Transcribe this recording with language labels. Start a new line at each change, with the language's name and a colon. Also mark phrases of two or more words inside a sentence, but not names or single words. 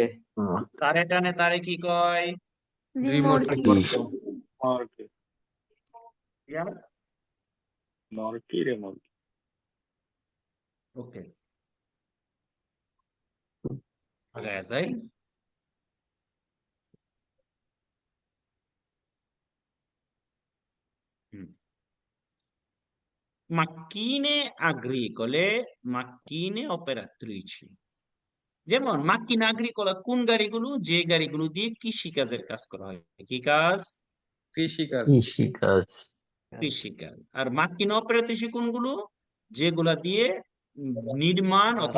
Bangla: যারে টানে তারে কি কয়?
Italian: রিমোর্কি morchi,
Bangla: ক্লিয়ার?
Italian: morchi, remorchi,
Bangla: ওকে, আগায় যাই।
Italian: macchine agricole, macchine operatrici।
Bangla: যেমন
Italian: macchina agricola
Bangla: কোন গাড়িগুলো? যে গাড়িগুলো দিয়ে কৃষিকাজের কাজ করা হয়। কি কাজ? কৃষিকাজ কৃষিকাজ কৃষিকাজ। আর
Italian: macchina operatrice
Bangla: কোনগুলো? যেগুলা দিয়ে নির্মাণ অথবা